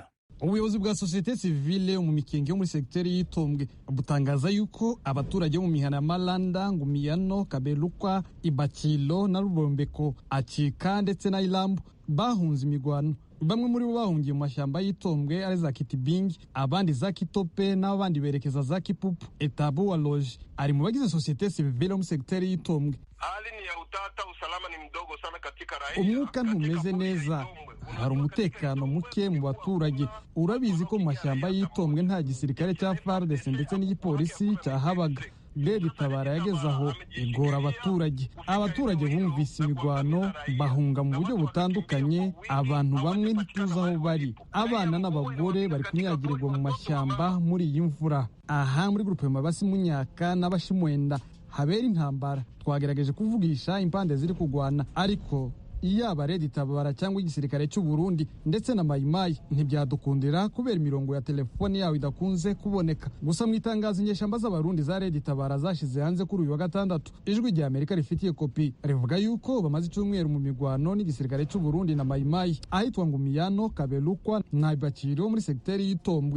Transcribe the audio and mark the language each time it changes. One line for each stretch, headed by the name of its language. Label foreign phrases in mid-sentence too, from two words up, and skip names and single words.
Kinyarwanda: Ubuyobozi bwa societe civile mu mikenge yo muri sekiteri y'Itombwe butangaza yuko abaturage mu mihana Malanda, Ngumiyano, Kabelukwa, Ibakilo na Rubombeko, Acika ndetse na Ilambu bahunze imigwano. Bamwe muri bo bahungiye mu mashyamba y'Itombwe ari za Kitibingi, abandi za Kitope n'abandi berekeza za Kipupu. Etabu wa Loge ari mu bagize societe civile mu sekiteri y'Itombwe.
Swahili: Hali ni ya utata, usalama ni mdogo sana katika raia.
Kinyarwanda: Umwuka ntumeze neza, hari umutekano muke mu baturage. Urabizi ko mu mashyamba y'Itombwe nta gisirikare cya FARDC ndetse n'igipolisi cyahabaga. Red Tabara yageze aho igora abaturage. Abaturage bumvise imigwano bahunga mu buryo butandukanye. Abantu bamwe ntituzi aho bari. Abana n'abagore bari kunyagirirwa mu mashyamba muri iyi mvura. Aha muri grupe Mabasi Munyaka n'Abashimwenda habera intambara. Twagerageje kuvugisha impande ziri kugwana, ariko iyaba Red Tabara cyangwa igisirikare cy'u Burundi ndetse na Mayimayi ntibyadukundira kubera imirongo ya telefoni yawe idakunze kuboneka. Gusa mu itangazo inyeshyamba z'Abarundi za Red Tabara zashize hanze kuri uyu wa gatandatu, ijwi rya Amerika rifitiye kopi rivuga yuko bamaze icyumweru mu migwano n'igisirikare cy'u Burundi na Mayimayi ahitwa Ngumiyano, Kabelukwa na Ibakiro muri sekiteri y'Itombwe.